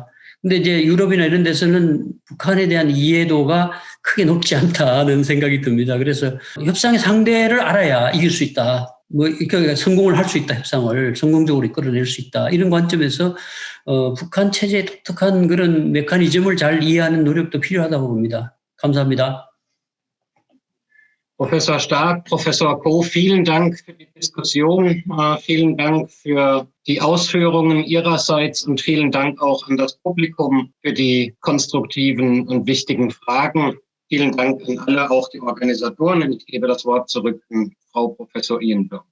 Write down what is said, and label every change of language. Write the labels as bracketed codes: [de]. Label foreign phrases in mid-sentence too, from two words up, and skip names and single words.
[ko] 근데 유럽이나 이런 데서는 북한에 대한 이해도가 크게 높지 않다는 생각이 듭니다. 그래서 협상의 상대를 알아야 이길 수 있다. 그러니까 성공을 할 수 있다. 협상을 성공적으로 이끌어낼 수 있다. 이런 관점에서 북한 체제의 독특한 그런 메커니즘을 잘 이해하는 노력도 필요하다고 봅니다. 감사합니다. [de] Professor Stark, Professor Ko, vielen Dank für die Diskussion, vielen Dank für die Ausführungen Ihrerseits und vielen Dank auch an das Publikum für die konstruktiven und wichtigen Fragen. Vielen Dank an alle, auch die Organisatoren. Und ich gebe das Wort zurück an Frau Professor Ian Dong.